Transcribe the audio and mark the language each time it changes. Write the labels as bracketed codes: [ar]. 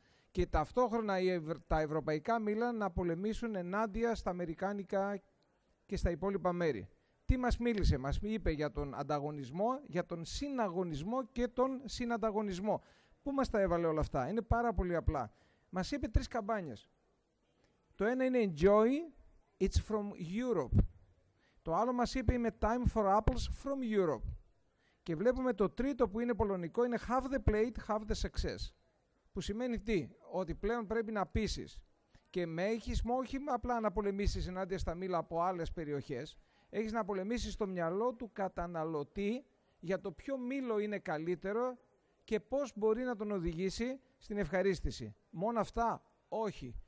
[el] Και ταυτόχρονα τα ευρωπαϊκά μήλα να πολεμήσουν ενάντια στα αμερικάνικα και στα υπόλοιπα μέρη. Τι μας μίλησε? Μας είπε για τον ανταγωνισμό, για τον συναγωνισμό και τον συνανταγωνισμό. Πού μας τα έβαλε όλα αυτά? Είναι πάρα πολύ απλά. Μας είπε τρεις καμπάνιες. Το ένα είναι [en] Enjoy, it's from Europe. [el] Το άλλο μας είπε είναι [en] Time for apples from Europe. [el] Και βλέπουμε το τρίτο που είναι πολωνικό είναι [en] Have the plate, have the success. [el] Που σημαίνει τι? Ότι πλέον πρέπει να πείσεις. Και με έχεις όχι απλά να πολεμήσεις ενάντια στα μήλα από άλλες περιοχές, έχεις να πολεμήσεις στο μυαλό του καταναλωτή για το ποιο μήλο είναι καλύτερο και πώς μπορεί να τον οδηγήσει στην ευχαρίστηση. Μόνο αυτά? Όχι.